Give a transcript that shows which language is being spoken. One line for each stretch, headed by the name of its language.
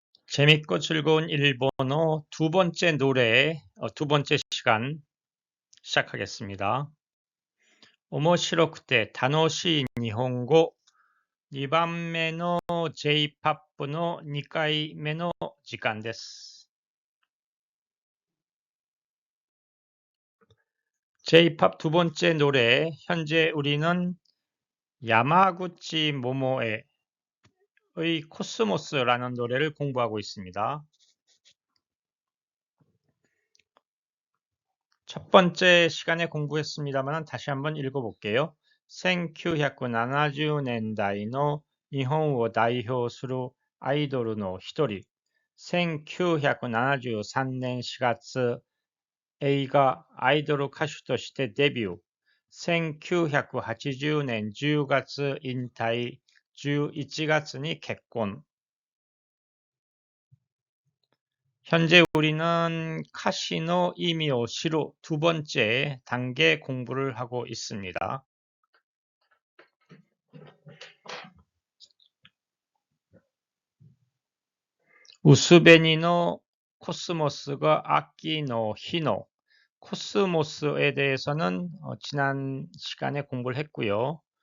Korean: 재밌고 즐거운 일본어 두 번째 노래, 두 번째 시간 시작하겠습니다.
Japanese: 오모시로쿠테 타노시 일본어 2番目の J-POP の2回目の時間です。
Korean: J-POP 두 번째 노래, 현재 우리는 야마구치 모모에의 코스모스라는 노래를 공부하고 있습니다. 첫 번째 시간에 공부했습니다만 다시 한번 읽어볼게요.
Japanese: 1970年代の日本を代表するアイドルの一人、1973年4月、映画アイドル歌手としてデビュー、1980年10月引退、11月に結婚。
Korean: 현재 우리는 카시노 이미오 시로 두 번째 단계 공부를 하고 있습니다. 우스베니노 코스모스가 아키노 히노 코스모스에 대해서는 지난 시간에 공부를 했고요.